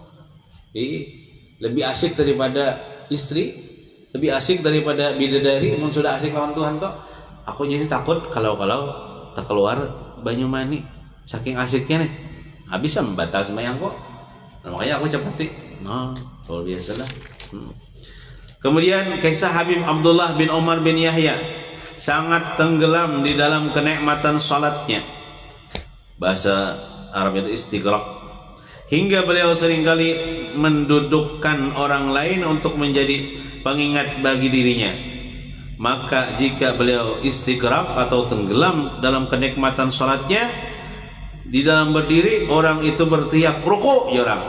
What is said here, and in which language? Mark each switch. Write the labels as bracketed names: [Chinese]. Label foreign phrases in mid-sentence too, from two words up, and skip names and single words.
[Indonesian] Lebih asik daripada istri, lebih asik daripada bidadari, mun sudah asik lawan Tuhan tuh. Aku jadi takut kalau tak keluar banyu mani, saking asiknya nih. Habis membatal sembahyang kok. Makanya aku cepati. Luar biasa lah. Kemudian kisah Habib Abdullah bin Umar bin Yahya sangat tenggelam di dalam kenikmatan salatnya. Bahasa Arab itu istighraq. Hingga beliau seringkali mendudukkan orang lain untuk menjadi pengingat bagi dirinya. Maka jika beliau istighraq atau tenggelam dalam kenikmatan salatnya, di dalam berdiri orang itu berteriak rukuk ya orang.